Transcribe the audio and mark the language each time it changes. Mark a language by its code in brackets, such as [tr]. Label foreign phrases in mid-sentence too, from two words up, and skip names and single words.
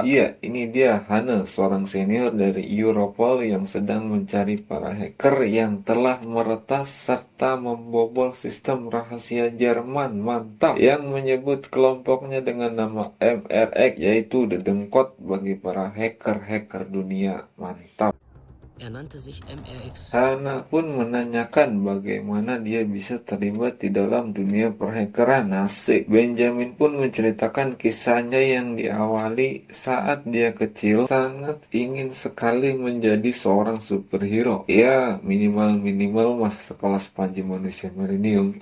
[id] Iya, ini dia Hannah, seorang senior dari Europol yang sedang mencari para hacker yang telah meretas serta membobol sistem rahasia Jerman. Mantap. Yang menyebut kelompoknya dengan nama MRX, yaitu dedengkot bagi para hacker dunia. Mantap. [de] Er nannte sich MRX. [id] Hana pun menanyakan bagaimana dia bisa terlibat di dalam dunia perhackeran. Asik. Benjamin pun menceritakan kisahnya yang diawali saat dia kecil sangat ingin sekali menjadi seorang superhero. Ya, minimal mah sekelas Panji Manusia Milenium.